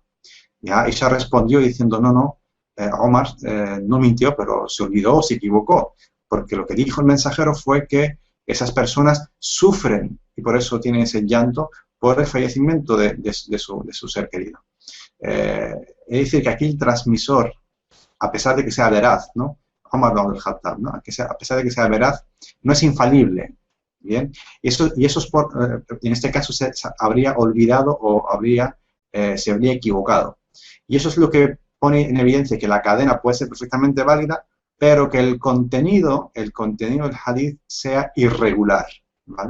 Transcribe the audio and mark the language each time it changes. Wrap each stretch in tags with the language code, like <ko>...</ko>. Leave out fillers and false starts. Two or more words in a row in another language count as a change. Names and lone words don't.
<es>Y Aisha respondió diciendo: no, Omar no mintió, pero se olvidó o se equivocó, porque lo que dijo el mensajero fue que esas personas sufren y por eso tienen ese llanto por el fallecimiento de su ser querido. Es decir, que aquí el transmisor, a pesar de que sea veraz, ¿no? Omar ibn al-Khattab, ¿no? A pesar de que sea veraz, no es infalible. Bien, y eso es en este caso se habría olvidado o se habría equivocado. Y eso es lo que pone en evidencia que la cadena puede ser perfectamente válida, pero que el contenido del hadith sea irregular, ¿vale?</es>